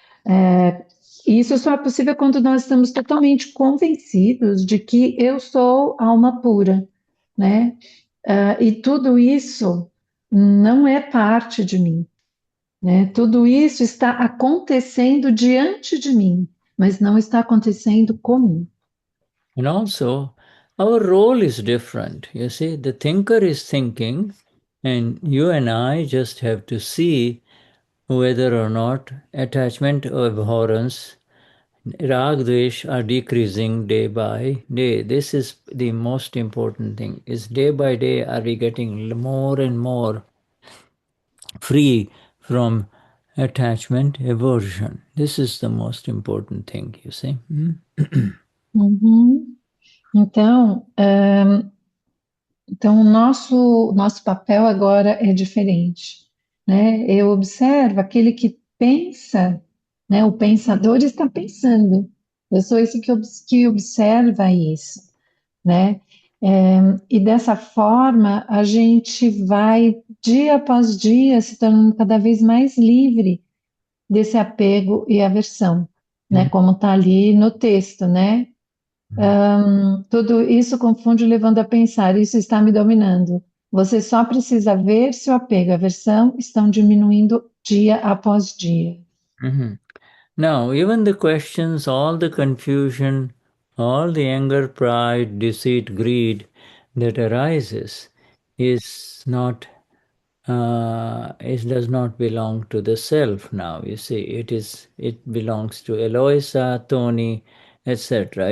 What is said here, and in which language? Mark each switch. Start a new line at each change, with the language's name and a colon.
Portuguese: É, isso só é possível quando nós estamos totalmente convencidos de que eu sou alma pura, né? E tudo isso não é parte de mim, né? Tudo isso está acontecendo diante de mim, mas não está acontecendo comigo.
English: And also, our role is different. You see, the thinker is thinking, and you and I just have to see whether or not attachment or abhorrence, rag, dvesh are decreasing day by day. This is the most important thing. Is day by day are we getting more and more free from attachment, aversion. This is the most important thing, you see. Uhum.
Portuguese: Então, o nosso papel agora é diferente, né? Eu observo aquele que pensa, né? O pensador está pensando. Eu sou esse que observa isso, né? E dessa forma a gente vai dia após dia se tornando cada vez mais livre desse apego e aversão, né? Como está ali no texto, né? Tudo isso confunde levando a pensar, isso está me dominando. Você só precisa ver se o apego e a aversão estão diminuindo dia após dia. Mhm.
English: Now, even the questions, all the confusion, all the anger, pride, deceit, greed that arises is not, it does not belong to the self now. You see, it belongs to Eloisa, Tony, etc.